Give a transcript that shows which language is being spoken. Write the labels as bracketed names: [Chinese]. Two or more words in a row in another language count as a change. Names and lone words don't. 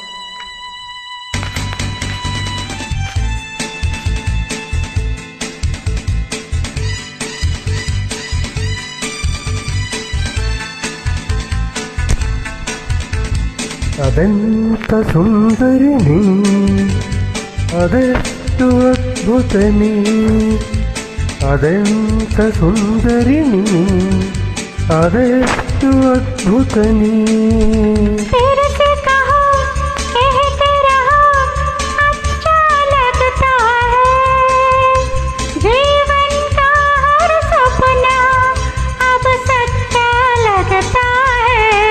[Kannada] ಅದೆಂತ ಸುಂದರಿ ನೀ, ಅದೆಷ್ಟು ಅದ್ಭುತ ನೀ, ಅದೆಂತ ಸುಂದರಿ ನೀ, ಅದೆಷ್ಟು ಅದ್ಭುತ ನೀ. [Hindi] तेरे से कहो कहते रहो अच्छा लगता है, जीवन का हर सपना अब सच्चा लगता है.